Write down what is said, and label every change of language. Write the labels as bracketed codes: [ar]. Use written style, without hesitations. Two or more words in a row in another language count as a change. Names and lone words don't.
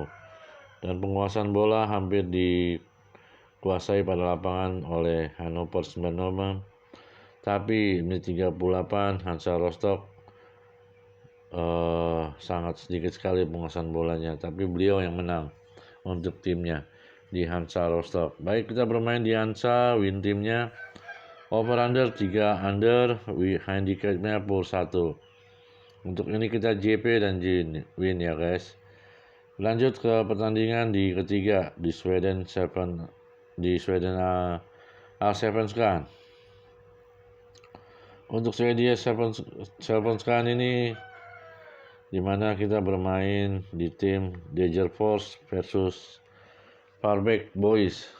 [id] Dan penguasaan bola hampir dikuasai pada lapangan oleh Hannover 96. Tapi menit 38 Hansa Rostock sangat sedikit sekali penguasaan bolanya, tapi beliau yang menang untuk timnya di Hansa Rostock. Baik, kita bermain di Hansa, win timnya [en] over under [id] 3 under, handicapnya pur 1. Untuk ini kita JP dan win ya guys. Lanjut ke pertandingan di ketiga di Sweden Allsvenskan. Untuk Swedia Allsvenskan ini dimana kita bermain di tim Degerfors versus Falbäck Boys.